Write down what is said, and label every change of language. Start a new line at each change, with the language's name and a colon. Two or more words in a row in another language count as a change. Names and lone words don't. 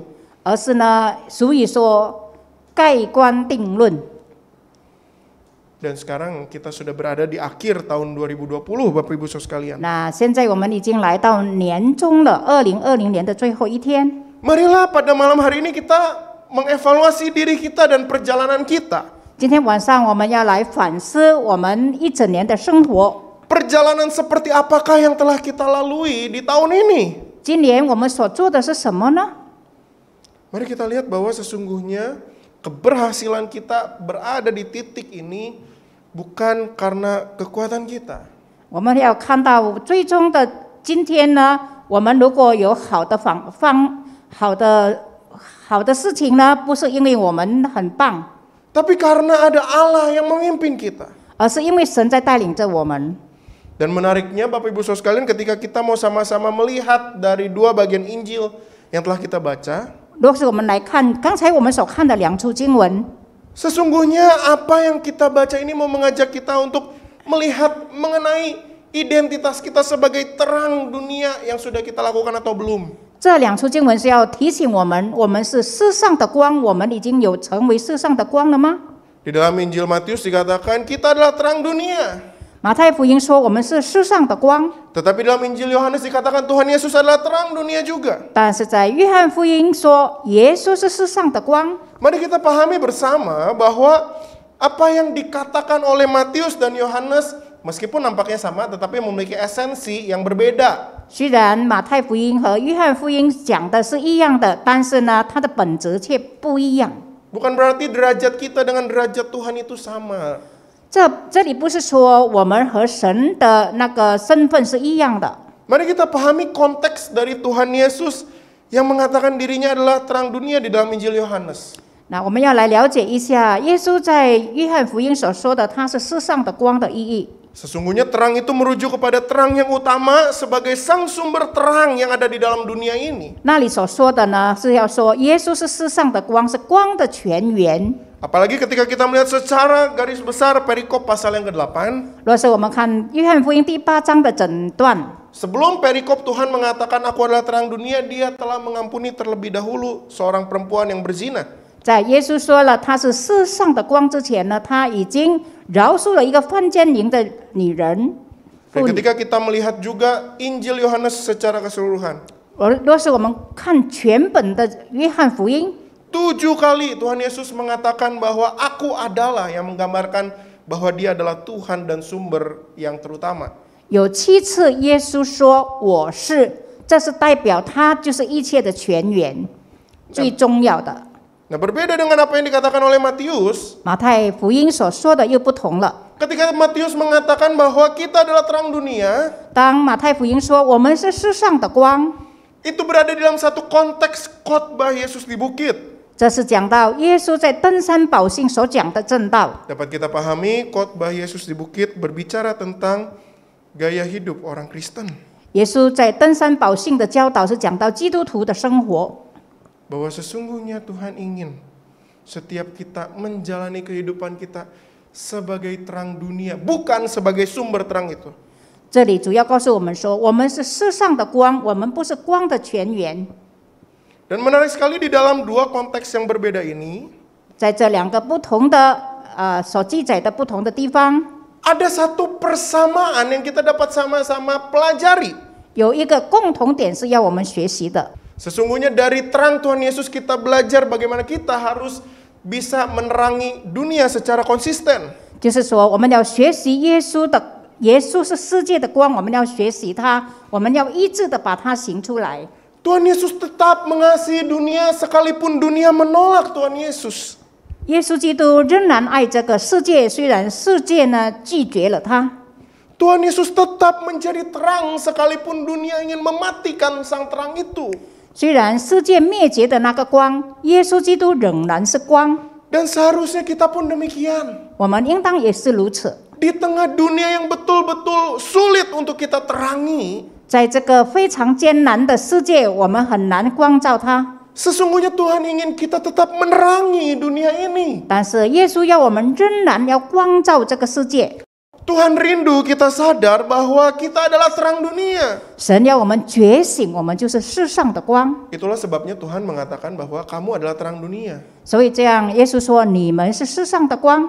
Chinese: 而是呢，俗语说盖棺定论。
Indonesian: Dan sekarang kita sudah berada di akhir tahun 2020, Bapak Ibu Saudara sekalian.
Chinese: 那现在我们已经来到年终了，2020年的最后一天。
Indonesian: Marilah pada malam hari ini kita mengevaluasi diri kita dan perjalanan kita.
Chinese: 今天晚上我们要来反思我们一整年的生活。
Indonesian: Perjalanan seperti apakah yang telah kita lalui di tahun ini?
Chinese: 今年我们所做的是什么呢？
Indonesian: Mari kita lihat bahwa sesungguhnya keberhasilan kita berada di titik ini bukan karena kekuatan kita.
Chinese: 我们要看到最终的今天呢，我们如果有好的事情呢，不是因为我们很棒，
Indonesian: Tapi karena ada Allah yang memimpin kita.
Chinese: 而是因为神在带领着我们。
Indonesian: Dan menariknya Bapak Ibu Saudara sekalian, ketika kita mau sama-sama melihat dari dua bagian Injil yang telah kita baca,
Chinese: 如果是我们来看刚才我们所看的两处经文，
Indonesian: sesungguhnya apa yang kita baca ini mau mengajak kita untuk melihat mengenai identitas kita sebagai terang dunia yang sudah kita lakukan atau belum.
Chinese: 这两处经文是要提醒我们，我们是世上的光，我们已经有成为世上的光了吗？
Indonesian: Di dalam Injil Matius dikatakan kita adalah terang dunia.
Chinese: 马太福音说我们是世上的光，
Indonesian: Tetapi dalam Injil Yohanes dikatakan Tuhan Yesus adalah terang dunia juga.
Chinese: 但是在约翰福音说耶稣是世上的光。
Indonesian: Mari kita pahami bersama bahwa apa yang dikatakan oleh Matius dan Yohanes meskipun nampaknya sama tetapi memiliki esensi yang berbeda.
Chinese: 虽然马太福音和约翰福音讲的是一样的，但是呢，它的本质却不一样。
Indonesian: Bukan berarti derajat kita dengan derajat Tuhan itu sama.
Chinese: 这里不是说我们和神的那个身份是一样的。
Indonesian: Mari kita pahami konteks dari Tuhan Yesus yang mengatakan dirinya adalah terang dunia di dalam Injil Yohanes.
Chinese: 那我们要来了解一下耶稣在约翰福音所说的他是世上的光的意义。
Indonesian: Sesungguhnya terang itu merujuk kepada terang yang utama sebagai sang sumber terang yang ada di dalam dunia ini.
Chinese: 那里所说的呢，是要说耶稣是世上的光，是光的泉源。
Indonesian: Apalagi ketika kita melihat secara garis besar perikop pasal yang ke-8.
Chinese: 若是我们看约翰福音第8章的整段，
Indonesian: Sebelum perikop Tuhan mengatakan aku adalah terang dunia, dia telah mengampuni terlebih dahulu seorang perempuan yang berzina.
Chinese: 在耶稣说了他是世上的光之前呢，他已经饶恕了一个犯奸淫的女人。
Indonesian: Dan ketika kita melihat juga Injil Yohanes secara keseluruhan,
Chinese: 若是我们看全本的约翰福音，
Indonesian: 7 kali Tuhan Yesus mengatakan bahwa aku adalah, yang menggambarkan bahwa dia adalah Tuhan dan sumber yang terutama.
Chinese: 有7次耶稣说我是，这是代表他就是一切的泉源，最重要的。
Indonesian: Nah, berbeda dengan apa yang dikatakan oleh Matius.
Chinese: 马太福音所说的又不同了。
Indonesian: Ketika Matius mengatakan bahwa kita adalah terang dunia,
Chinese: 当马太福音说我们是世上的光，
Indonesian: itu berada di dalam satu konteks khotbah Yesus di bukit.
Chinese: 这是讲到耶稣在登山宝训所讲的正道。
Indonesian: Dapat kita pahami khotbah Yesus di bukit berbicara tentang gaya hidup orang Kristen.
Chinese: 耶稣在登山宝训的教导是讲到基督徒的生活。
Indonesian: Bahwa sesungguhnya Tuhan ingin setiap kita menjalani kehidupan kita sebagai terang dunia, bukan sebagai sumber terang itu.
Chinese: 这里主要告诉我们说，我们是世上的光，我们不是光的泉源。
Indonesian: Dan menarik sekali di dalam dua konteks yang berbeda ini,
Chinese: 在这两个不同的所记载的不同的地方，
Indonesian: ada satu persamaan yang kita dapat sama-sama pelajari.
Chinese: 有一个共同点是要我们学习的。
Indonesian: Sesungguhnya dari terang Tuhan Yesus kita belajar bagaimana kita harus bisa menerangi dunia secara konsisten.
Chinese: 就是说，我们要学习耶稣的，耶稣是世界的光，我们要学习他，我们要一致的把它行出来。
Indonesian: Tuhan Yesus tetap mengasihi dunia sekalipun dunia menolak Tuhan Yesus.
Chinese: 耶稣基督仍然爱这个世界，虽然世界呢拒绝了他。
Indonesian: Tuhan Yesus tetap menjadi terang sekalipun dunia ingin mematikan sang terang itu.
Chinese: 虽然世界灭绝的那个光，耶稣基督仍然是光。
Indonesian: Dan seharusnya kita pun demikian.
Chinese: 我们应当也是如此。
Indonesian: Di tengah dunia yang betul-betul sulit untuk kita terangi,
Chinese: 在这个非常艰难的世界，我们很难光照它。
Indonesian: sesungguhnya Tuhan ingin kita tetap menerangi dunia ini.
Chinese: 但是耶稣要我们仍然要光照这个世界。
Indonesian: Tuhan rindu kita sadar bahwa kita adalah terang dunia.
Chinese: 神要我们觉醒，我们就是世上的光。
Indonesian: Itulah sebabnya Tuhan mengatakan bahwa kamu adalah terang dunia.
Chinese: 所以这样，耶稣说：“你们是世上的光。”